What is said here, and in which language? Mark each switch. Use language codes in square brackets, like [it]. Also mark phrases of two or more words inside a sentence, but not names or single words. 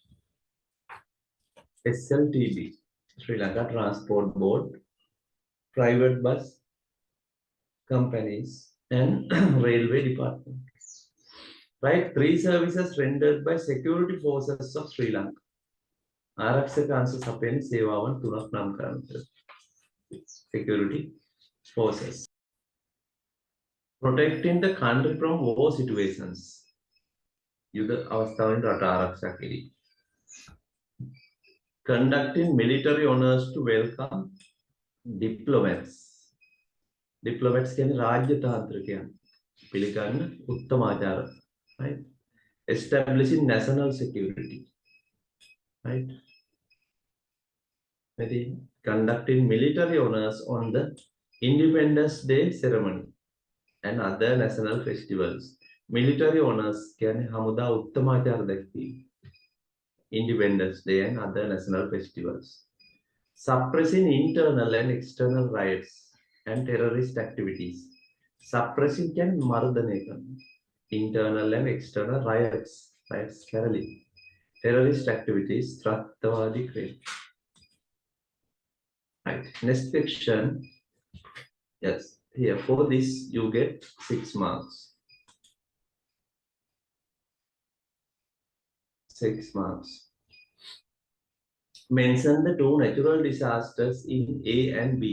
[en] SLTB. Sri Lanka Transport Board. Private bus companies and Railway Department. Right? 3 services rendered by security forces of Sri Lanka. [si] ආරක්ෂක අංශ සපයන සේවාවන් 3ක් නම් කරන්න. [en] Security forces. Protecting the country from war situations. [si] යුද අවස්ථාවෙන් රට ආරක්ෂා කිරීම. [en] Conducting military honors to welcome diplomats. [si] Diplomats කියන්නේ රාජ්‍ය තාන්ත්‍රිකයන්. පිළිගන්න උත්තමාචාර. [en] Right? Establishing national security. Right? Conducting military honors on the Independence Day ceremony and other national festivals. Military honors [si] කියන්නේ හමුදා උත්තමාචාර දැක්වීම. [en] Independence Day and other national festivals. Suppressing internal and external riots and terrorist activities. [si] Suppressing කියන්නේ මර්ධනය කරන. [en] Internal and external riots. Riots කරලි. Terrorist activities, [si] ත්‍රස්තවාදී ක්‍රියා. [en] Right. Next section. Yes. Here for this you get 6 marks. 6 marks. Mention the 2 natural disasters in A and B.